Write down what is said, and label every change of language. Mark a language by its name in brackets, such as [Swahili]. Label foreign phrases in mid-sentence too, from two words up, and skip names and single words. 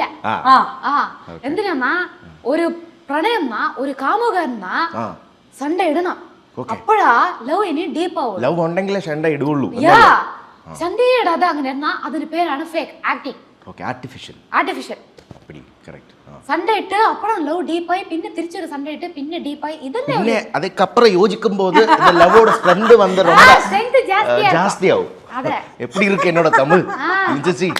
[Malayalam] എന്തിനാ ഒരു പ്രണയം ഒരു കാമുകന്നാ സൺഡേ ഇടണം, അപ്പോഴാ ലവ് ഇനി ഡീപ്പ് ആവും. ലവ് ഉണ്ടെങ്കിലേ സൺഡേ ഇടുള്ളൂ. സൺഡേ ഇടാതെ അങ്ങനെ അതിന് പേരാണ് [English] fake acting, artificial. [Malayalam] സൺഡേ ഇട്ട് അപ്പഴാണ് ലവ് ഡീപ്പായി, പിന്നെ തിരിച്ചൊരു സൺഡേ ഇട്ട് പിന്നെ ഡീപ്പായി. ഇതല്ലേ [Tamil] அதுக்கப்புறம் யோசிக்கும் போது இந்த லவ்வோட ஸ்ட்ரெngth வந்து ரொம்ப ஜாஸ்தியாகும். எப்படி இருக்கு என்னோட தமிழ்?